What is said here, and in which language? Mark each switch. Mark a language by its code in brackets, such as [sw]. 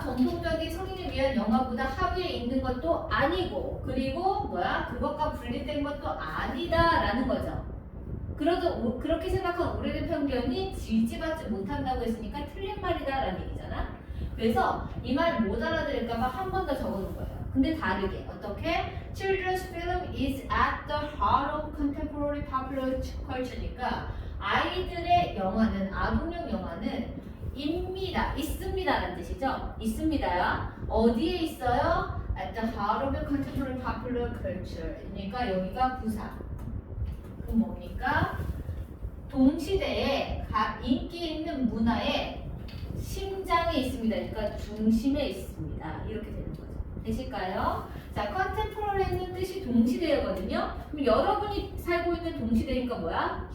[ko] 전통적인 성인을 위한 영화보다 하위에 있는 것도 아니고, 그리고 뭐야? 그것과 분리된 것도 아니다라는 거죠. 그렇게 생각한 오래된 편견이 지지받지 못한다고 했으니까 틀린 말이다라는 얘기잖아. 그래서 이 말 못 알아들을까봐 한 번 더 적어놓은 거예요. 근데 다르게 어떻게? [en] Children's film is at the heart of contemporary popular culture니까 [ko] 아이들의 영화는 아동용 영화는 있습니다라는 뜻이죠. 있습니다야. 어디에 있어요? [en] At the heart of the contemporary popular culture. [ko] 그러니까 여기가 부사. 그 뭡니까? 동시대에 인기 있는 문화의 심장에 있습니다. 그러니까 중심에 있습니다. 이렇게 되는 거죠. 되실까요? 자, 컨템포러리는 뜻이 동시대거든요. 그럼 여러분이 살고 있는 동시대니까 뭐야?